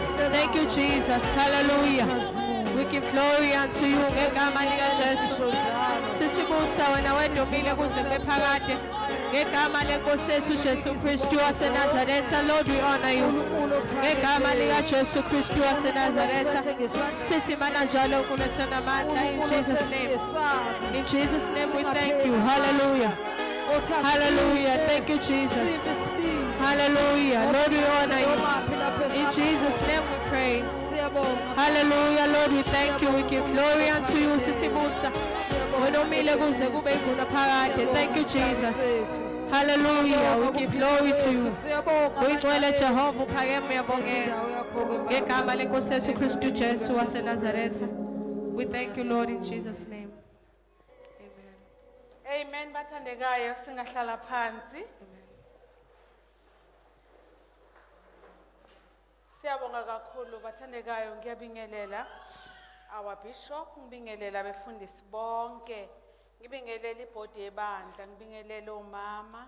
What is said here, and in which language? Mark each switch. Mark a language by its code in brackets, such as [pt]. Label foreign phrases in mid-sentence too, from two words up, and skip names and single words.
[en] Thank you, Jesus. Hallelujah. We give glory unto you. [zu] Sisibusa wena wedomile kuze kwephakade. Ngegama lenkosi yethu Jesu Kristu waseNazaretha, [en] Lord, we honor you. [zu] Ngegama lika Jesu Kristu waseNazaretha. Sithi mana njalo kulethana amandla [en] in Jesus name. In Jesus name we thank you. Hallelujah. Hallelujah. Thank you, Jesus. Hallelujah. Lord, we honor you. In Jesus' name we pray. Hallelujah. Lord, we thank you. We give glory unto you. Sisibusa. Thank you, Jesus. Hallelujah. We give glory to you. [zu] Uyigcwele Jehova uphakeme uyabongeka. Ngegama lenkosi yethu Kristu Jesu waseNazaretha. [en] We thank you, Lord, in Jesus' name. Amen. [zu] Bathandekayo singahlala phansi. Siyabonga kakhulu bathandekayo ngiyabingelela [en] our bishop [zu] ngibingelela abefundisi bonke ngibingelela ibhodi yebandla ngibingelela omama